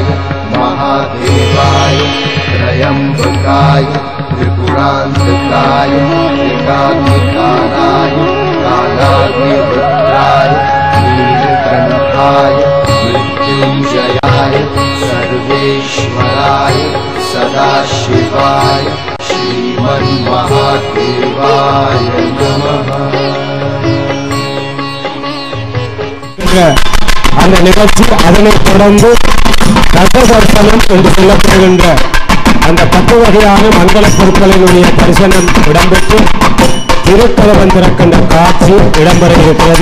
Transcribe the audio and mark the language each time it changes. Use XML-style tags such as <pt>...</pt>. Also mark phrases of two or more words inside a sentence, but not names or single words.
<sa>महादेवाय त्रयंबकाय त्रिपुरांतकाय एकाग्निकालाय कालाग्निरुद्राय नीलकंठाय मृत्युंजयाय सर्वेश्वराय सदाशिवाय श्रीमन्महादेवाय नमः.</sa> <ta>அந்த நிகழ்ச்சி அதனைத் தொடர்ந்து தசதர்சனம் என்று சொல்லப்படுகின்ற அந்த 10 வகையான மங்கள பொருட்களினுடைய தரிசனம் இடம்பெற்று திருக்கதவம் திறக்கின்ற காட்சி இடம்பெற இருக்கிறது.</ta>